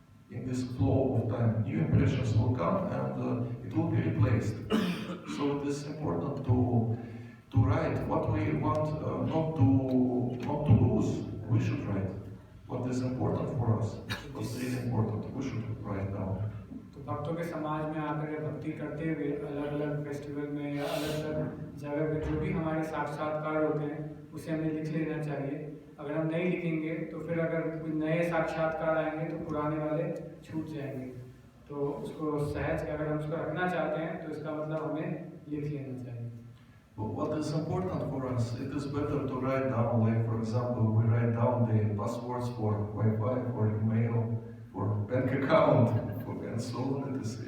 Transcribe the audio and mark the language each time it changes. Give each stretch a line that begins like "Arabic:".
English: In this flow of time, new impressions will come and it will be replaced. So it is important to write what we want not to lose. We should write what is important for us. What's really important, we should write down.
Hindi: तो भक्तों के समाज में आकर भक्ति करते हुए अलग अलग फेस्टिवल में या अलग अलग जगह पे जो भी हमारे साक्षात्कार होते हैं उसे हमें लिख लेना चाहिए। अगर हम नहीं लिखेंगे तो फिर अगर कोई नए साक्षात्कार आएंगे तो पुराने वाले छूट जाएंगे, तो उसको सहज अगर हम उसको रखना चाहते हैं तो इसका मतलब हमें लिख लेना चाहिए।
English: What is important for us, it is better to write down, like for example, we write down the passwords for Wi-Fi, for email, for bank account, and so on.